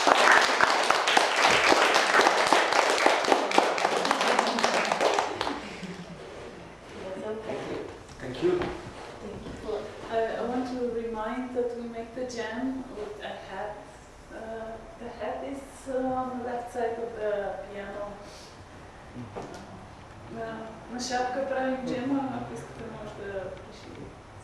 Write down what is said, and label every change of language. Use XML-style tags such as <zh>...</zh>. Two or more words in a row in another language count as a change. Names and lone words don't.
<en>Thank you. I want to remind that we make the jam with a hat. The hat is on the left side of the piano.</en> <bg>На шапка правим джема, ако искате може да решите.</bg>